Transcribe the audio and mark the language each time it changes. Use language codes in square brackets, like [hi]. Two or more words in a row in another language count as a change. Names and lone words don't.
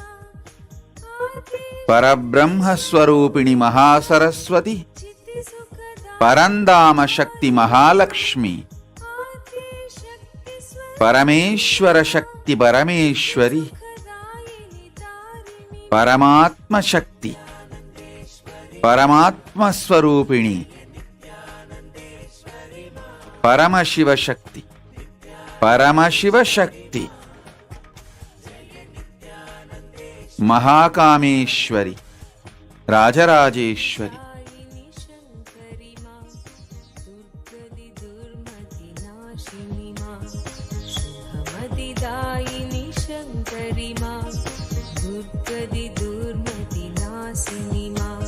[sa] परब्रह्म स्वरूपिणी महासरस्वती परंदाम शक्ति महालक्ष्मी परमेश्वर शक्ति परमेश्वरी परमात्म शक्ति परमात्म स्वरूपिणी परमशिव शक्ति परमशिव शक्ति మహాకామేశ్వరి, రాజరాజేశ్వరి. దాయిని శంకరి మా, దుర్గది దుర్మతి నాశిని మా,